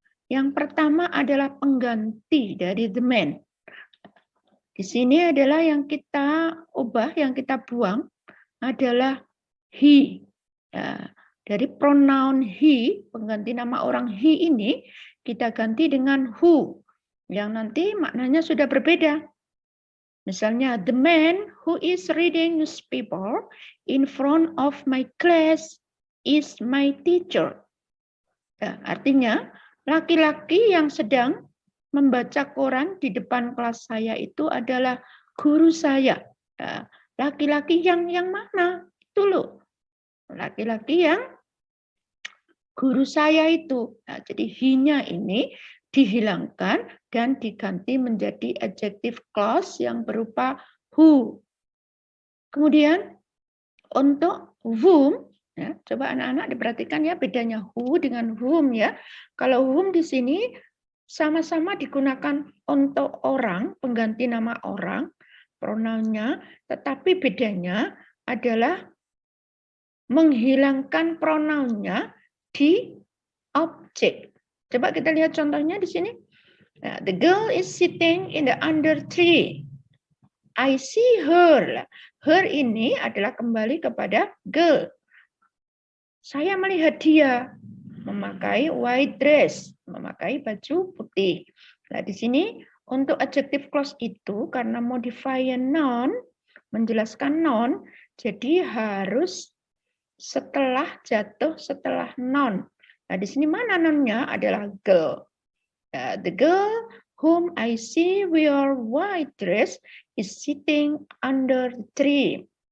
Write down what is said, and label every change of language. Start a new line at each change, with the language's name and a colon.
Indonesian: Yang pertama adalah pengganti dari the man. Di sini adalah yang kita ubah, yang kita buang adalah he. Ya, dari pronoun he, pengganti nama orang he ini, kita ganti dengan who. Yang nanti maknanya sudah berbeda. Misalnya,
English: the man who is reading newspaper in front of my class is my teacher.
Indonesian: Ya, artinya, laki-laki yang sedang membaca koran di depan kelas saya itu adalah guru saya. Laki-laki yang mana? Itu loh. Laki-laki yang guru saya itu. Nah, jadi he-nya ini dihilangkan dan diganti menjadi adjective clause yang berupa who. Kemudian untuk whom, ya, coba anak-anak diperhatikan ya bedanya who dengan whom ya. Kalau whom di sini sama-sama digunakan untuk orang, pengganti nama orang, pronounnya, tetapi bedanya adalah menghilangkan pronounnya di objek. Coba kita lihat contohnya di sini. Nah,
English: the girl is sitting in the under tree. I see her.
Indonesian: Her ini adalah kembali kepada girl. Saya melihat dia memakai
English: white dress,
Indonesian: memakai baju putih. Nah, di sini untuk adjective clause itu karena modifier noun, menjelaskan noun, jadi harus jatuh setelah noun. Nah, di sini mana nounnya adalah girl.
English: The girl whom I see wear white dress is sitting under the tree.